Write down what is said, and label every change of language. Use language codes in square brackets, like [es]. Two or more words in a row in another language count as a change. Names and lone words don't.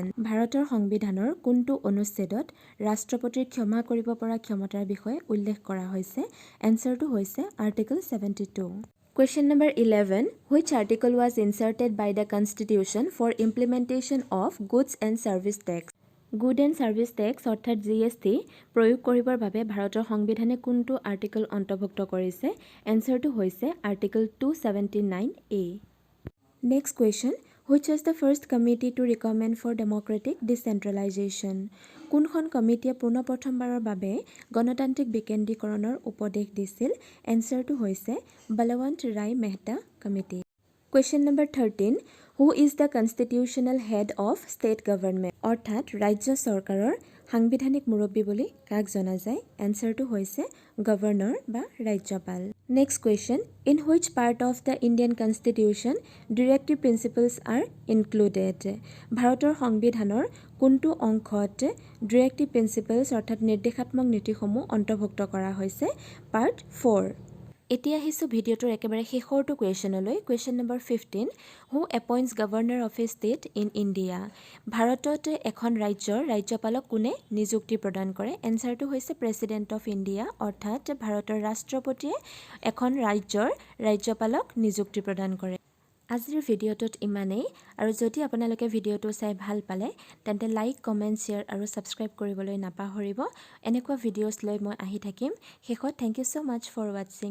[as] ভাৰতৰ সংবিধানৰ কোনটো অনুচ্ছেদত ৰাষ্ট্ৰপতিৰ ক্ষমা কৰিব পৰা ক্ষমতাৰ বিষয়ে উল্লেখ কৰা হৈছে এনসাৰটো হৈছে আৰ্টিকল 72 [en] Question number 11 Which article was inserted by the Constitution for implementation of goods and service tax? Good and Service Tax [as] অৰ্থাৎ GST প্ৰয়োগ কৰিবৰ বাবে ভাৰতৰ সংবিধানে কোনটো আৰ্টিকল অন্তৰ্ভুক্ত কৰিছে এনসাৰটো হৈছে আৰ্টিকল 279A [en] Next question Which was the first committee to recommend for democratic decentralization? [as] কোনখন কমিটিয়ে পুনঃপ্ৰথমবাৰৰ বাবে গণতান্ত্ৰিক বিকেন্দ্ৰীকৰণৰ উপদেশ দিছিল এনসাৰটো হৈছে বলৱন্ত ৰায় মেহতা কমিটি [en] Question number 13 Who is the constitutional head of state government? [as] অৰ্থাৎ ৰাজ্য চৰকাৰৰ সাংবিধানিক মুৰব্বী বুলি কাক জনা যায় এনসাৰটো হৈছে গভৰ্ণৰ বা ৰাজ্যপাল [en] Next question In which part of the Indian Constitution directive principles are included? [as] ভাৰতৰ সংবিধানৰ কোনটো অংশত [en] directive principles [as] অৰ্থাৎ নিৰ্দেশাত্মক নীতিসমূহ অন্তৰ্ভুক্ত কৰা হৈছে পাৰ্ট 4 এতিয়া আহিছো ভিডিঅটোৰ একেবাৰে শেষৰটো কুৱেশ্যনলৈ কুৱেশ্যন নম্বৰ 15 [en] Who appoints governor of a state in India? [as] ভাৰতত এখন ৰাজ্যৰ ৰাজ্যপালক কোনে নিযুক্তি প্ৰদান কৰে এনসাৰটো হৈছে [en] President of India [as] অৰ্থাৎ ভাৰতৰ ৰাষ্ট্ৰপতিয়ে এখন ৰাজ্যৰ ৰাজ্যপালক নিযুক্তি প্ৰদান কৰে আজিৰ ভিডিঅটোত ইমানেই আৰু যদি আপোনালোকে ভিডিঅটো চাই ভাল পালে তেন্তে [en] like comment share [as] আৰু সাবস্ক্ৰাইব কৰিবলৈ নাপাহৰিব এনেকুৱা ভিডিঅ'ছ লৈ মই আহি থাকিম শেষত [en] thank you so much for watching